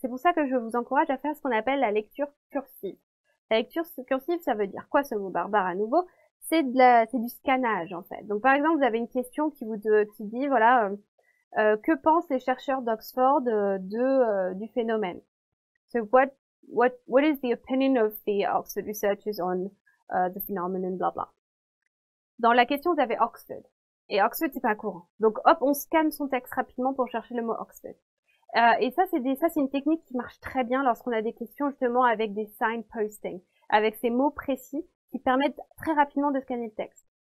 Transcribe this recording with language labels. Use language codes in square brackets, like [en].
[fr] C'est pour ça que je vous encourage à faire ce qu'on appelle la lecture cursive. La lecture cursive, ça veut dire quoi ce mot barbare à nouveau? C'est du scannage en fait. Donc par exemple, vous avez une question qui dit voilà, que pensent les chercheurs d'Oxford du phénomène? [en] So what is the opinion of the Oxford researchers on the phenomenon, blah blah. [fr] Dans la question, vous avez Oxford. Et Oxford, c'est pas courant. Donc, hop, on scanne son texte rapidement pour chercher le mot Oxford. Et ça, c'est une technique qui marche très bien lorsqu'on a des questions, justement, avec des signposting, avec ces mots précis qui permettent très rapidement de scanner le texte.